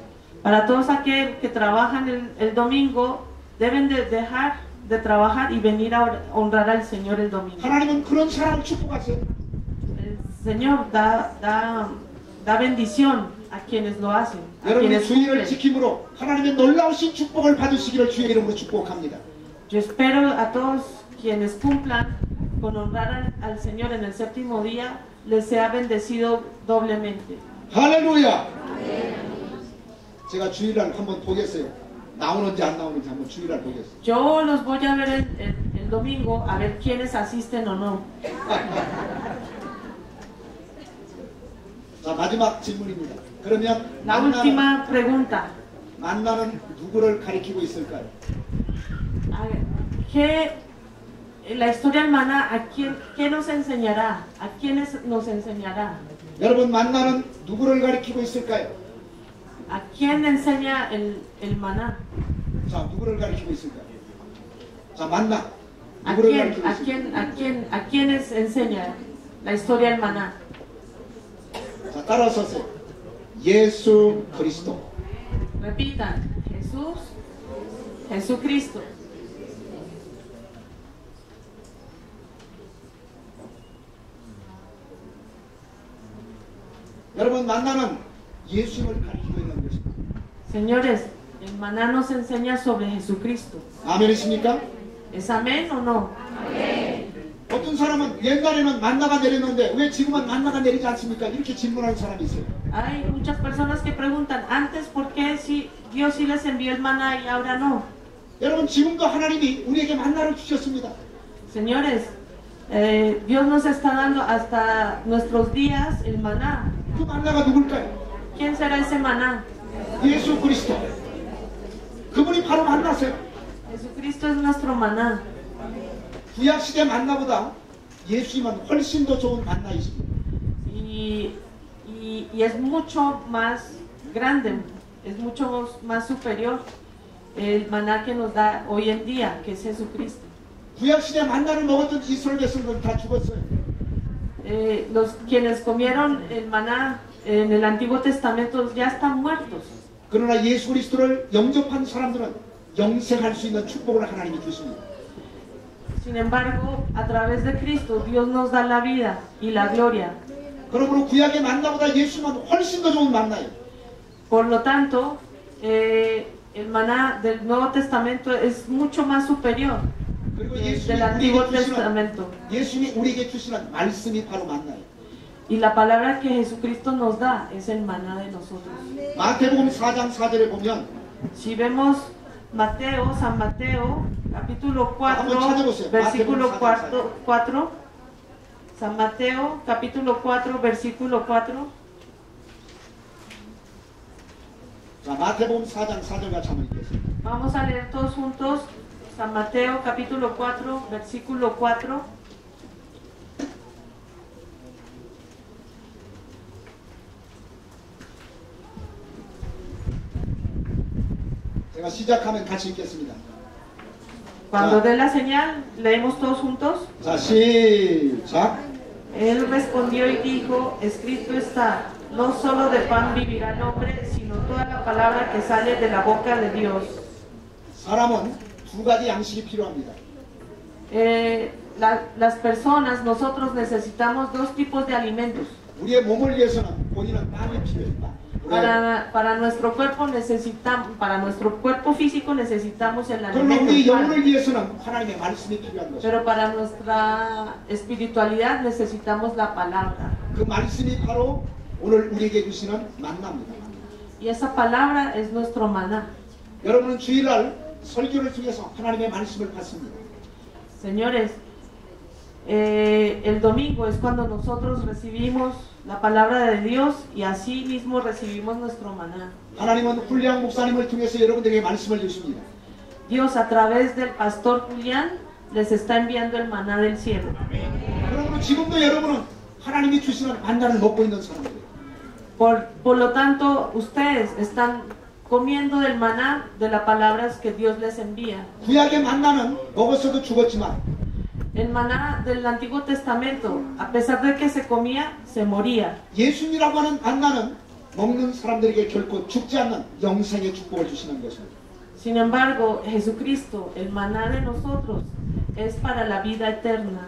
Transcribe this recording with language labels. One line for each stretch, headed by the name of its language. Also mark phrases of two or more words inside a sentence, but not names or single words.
Spanish: Para todos aquellos que trabajan el domingo, deben de dejar de trabajar y venir a honrar al Señor el domingo.
Korean: 하나님은 그런 사람을 축복하세요.
Spanish: El Señor da bendición a quienes lo hacen, a
Korean: 여러분이
Spanish: quienes
Korean: 주일을
Spanish: cumplen.
Korean: 지킴으로 하나님의 놀라우신 축복을 받으시기를 주의 이름으로 축복합니다.
Spanish: Yo espero a todos quienes cumplan con honrar al Señor en el séptimo día, les sea bendecido doblemente.
Korean: 할렐루야. 제가 주일날 한번 보겠어요. 나오는지 안 나오는지 한번 주일날 보겠어요.
Spanish: Yo los voy a ver el domingo a ver quiénes asisten o no.
Korean: 자, 마지막 질문입니다. 그러면
Spanish: La última pregunta.
Korean: 만나는 누구를 가리키고 있을까요?
Spanish: La historia hermana, ¿qué nos enseñará? ¿A quiénes nos enseñará?
Korean: 여러분 만나는 누구를 가리키고 있을까요?
Spanish: ¿A quién enseña el maná?
Korean: 자, 누구를 가리키고 있을까요? 자, 만나.
Spanish: ¿A
Korean: 누구를
Spanish: quién,
Korean: 가리키고
Spanish: a
Korean: 있을까요?
Spanish: quién, a quiénes enseña la historia del maná?
Korean: 자, 따라서세요. 예수 그리스도.
Spanish: Repitan, Jesucristo.
Korean: 여러분 만나는 예수님을 가리키고 있는 것입니다.
Spanish: Señores, el maná nos enseña sobre Jesucristo.
Korean: 아멘이십니까?
Spanish: ¿Es amén o no?
Korean: 어떤 사람은 옛날에는 만나가 내렸는데 왜 지금은 만나가 내리지 않습니까? 이렇게 질문하는 사람이 있어요.
Spanish: Hay muchas personas que preguntan, antes, ¿por qué si Dios sí les envió el maná y ahora no?
Korean: 여러분 지금도 하나님이 우리에게 만나를 주셨습니다.
Spanish: Señores, Dios nos está dando hasta nuestros días el maná.
Korean: 그 만나가 누굴까요?
Spanish: ¿Quién será ese maná?
Korean: 예수 그리스도. 그분이 바로 만나세요.
Spanish: Jesucristo es nuestro maná.
Korean: 구약시대 만나보다 예수님은 훨씬 더 좋은 만나이십니다.
Spanish: Y es mucho más grande, es mucho más superior el maná que nos da hoy en día, que es Jesucristo.
Korean: 구약시대 만나를 먹었던 이스라엘 백성들은 다 죽었어요.
Spanish: Los quienes comieron el maná en el Antiguo Testamento ya están muertos.
Korean: 그러나 예수 그리스도를 영접한 사람들은 영생할 수 있는 축복을 하나님이 주십니다.
Spanish: Sin embargo, a través de Cristo, Dios nos da la vida y la gloria.
Korean: 그러므로 구약의 만나보다 예수님은 훨씬 더 좋은 만나예요.
Spanish: Por lo tanto, el maná del Nuevo Testamento es mucho más superior
Korean: 그리고
Spanish: del Antiguo Testamento.
Korean: 예수님이 우리에게 주시는 말씀이 바로 만나요.
Spanish: Y la palabra que Jesucristo nos da es el maná de nosotros.
Korean: 마태복음 4장 4절에 보면
Spanish: Si vemos Mateo, San Mateo, capítulo 4,
Korean: 한번 찾아보세요.
Spanish: versículo
Korean: 마태복음 4,
Spanish: San Mateo, capítulo 4, versículo 4.
Korean: 자, 마태복음 4장 4절 같이 한번 읽겠습니다.
Spanish: Vamos a leer todos juntos San Mateo, capítulo 4, versículo 4.
Korean: 제가 시작하면 같이 읽겠습니다.
Spanish: Cuando dé la señal, leemos todos juntos.
Korean: 자, 시작.
Spanish: Él respondió y dijo, escrito está, no solo de pan vivirá el hombre, sino toda la palabra que sale de la boca de Dios.
Korean: 사람은 두 가지 양식이 필요합니다.
Spanish: Las personas, nosotros necesitamos dos tipos de alimentos.
Korean: 우리의 몸을 위해서는 본인은 빵이 필요합니다.
Spanish: Para nuestro cuerpo necesitamos, para nuestro cuerpo físico necesitamos el
Korean: 그러나
Spanish: alimento.
Korean: 우리
Spanish: el pan.
Korean: 영혼을 위해서는 하나님의 말씀이 필요한 것입니다.
Spanish: Pero para nuestra espiritualidad necesitamos la palabra.
Korean: 그 말씀이 바로 오늘 우리에게 주시는 만나입니다.
Spanish: Y esa palabra es nuestro maná.
Korean: 여러분은 주일날 설교를 통해서 하나님의 말씀을 받습니다.
Spanish: Señores, el domingo es cuando nosotros recibimos la palabra de Dios y así mismo recibimos nuestro maná.
Korean: 하나님은 훌리앙 목사님을 통해서 여러분들에게 말씀을 주십니다.
Spanish: Dios a través del pastor Julián les está enviando el maná del cielo.
Korean: 그러므로 지금도 여러분은 하나님이 주시는 만나를 먹고 있는 사람들이에요.
Spanish: Por lo tanto, ustedes están comiendo del maná de las palabras que Dios les envía.
Korean: 구약의 만나는 먹었어도 죽었지만
Spanish: El maná del Antiguo Testamento, a pesar de que se comía, se moría.
Korean: 예수님이라고 하는 만나는 먹는 사람들에게 결코 죽지 않는 영생의 축복을 주시는 것입니다.
Spanish: Sin embargo, Jesucristo, el maná de nosotros, es para la vida eterna.